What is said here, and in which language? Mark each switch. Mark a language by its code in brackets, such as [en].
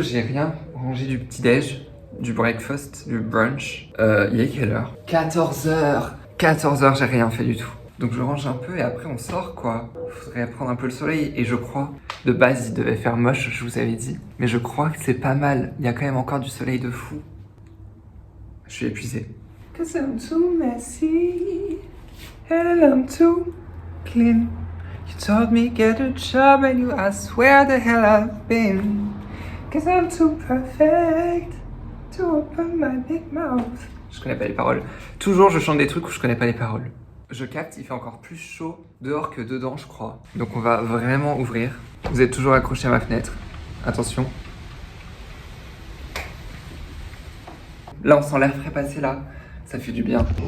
[fr] J'ai rien rangé du petit-déj, du breakfast, du brunch. Il est quelle heure? 14h. 14h, j'ai rien fait du tout. Donc je range un peu et après on sort quoi. Faudrait prendre un peu le soleil et je crois, de base il devait faire moche, je vous avais dit. Mais je crois que c'est pas mal, il y a quand même encore du soleil de fou. Je suis épuisé. [en] Cause I'm too messy and I'm too clean. You told me get a job and you asked where the hell I've been. Cause I'm too perfect to open my big mouth. [fr] Je connais pas les paroles. Toujours je chante des trucs où je connais pas les paroles. Je capte, il fait encore plus chaud dehors que dedans, je crois. Donc on va vraiment ouvrir. Vous êtes toujours accroché à ma fenêtre. Attention. Là, on sent l'air frais passer là. Ça fait du bien.